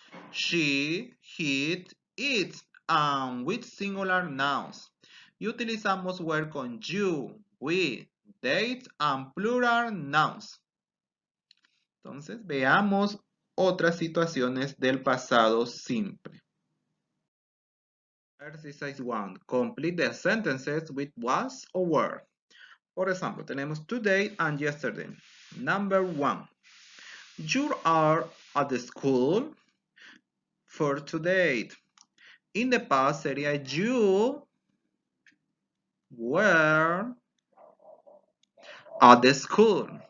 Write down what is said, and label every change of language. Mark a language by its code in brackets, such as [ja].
[en] She, he, it, and with singular nouns. [es] Y utilizamos were con [en] you, we, date, and plural nouns. [es] Entonces, veamos otras situaciones del pasado simple. [en] Exercise 1. Complete the sentences with was or were. [es] Por ejemplo, tenemos [en] today and yesterday. Number 1. You are at the school for today. In the past sería you were at the school.